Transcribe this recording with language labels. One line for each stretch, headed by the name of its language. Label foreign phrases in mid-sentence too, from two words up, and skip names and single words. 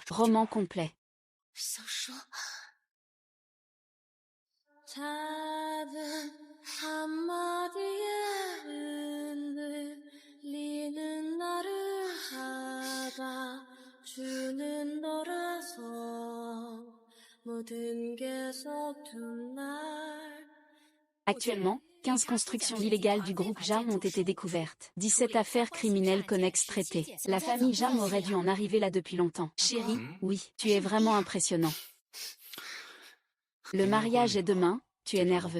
French: Roman complet.
Korean: 작은 한마디에 흔들리는 나를 잡아주는 너라서 모든 게 서툰 날.
French: Actuellement, 15 constructions illégales du groupe Jam ont été découvertes. 17 affaires criminelles connexes traitées. La famille Jam aurait dû en arriver là depuis longtemps. Chérie, oui, tu es vraiment impressionnant. Le mariage est demain, tu es nerveux.